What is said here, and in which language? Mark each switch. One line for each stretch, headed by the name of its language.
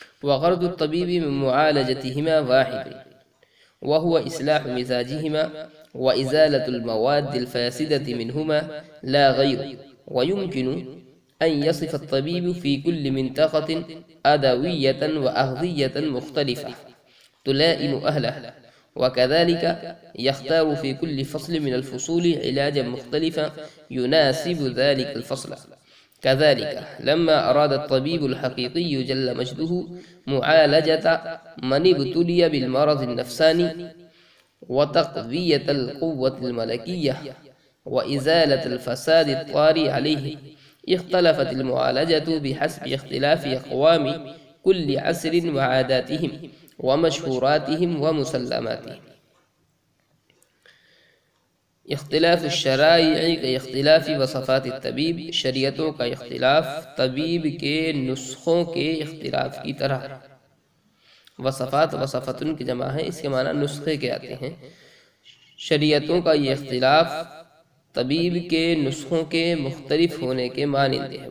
Arabic: وغرض الطبيب من معالجتهما واحد وهو إصلاح مزاجهما وإزالة المواد الفاسدة منهما لا غير، ويمكن أن يصف الطبيب في كل منطقة أدوية وأغذية مختلفة تلائم أهله، وكذلك يختار في كل فصل من الفصول علاجا مختلفا يناسب ذلك الفصل. كذلك لما أراد الطبيب الحقيقي جل مجده معالجة من ابتلي بالمرض النفساني وتقوية القوة الملكية وإزالة الفساد الطارئ عليه. اختلفت المعالجة بحسب اختلاف أقوام كل عصر وعاداتهم ومشهوراتهم ومسلماتهم. اختلاف الشرائع
Urdu: کا اختلاف
Arabic: وصفات الطبیب،
Urdu: شریعتوں کا اختلاف طبیب کے نسخوں کے اختلاف کی طرح. وصفات وصفتن کی جمع ہے، اس کے معنی نسخے کے آتے ہیں. شریعتوں کا یہ اختلاف طبیب کے نسخوں کے مختلف ہونے کے مانند ہے.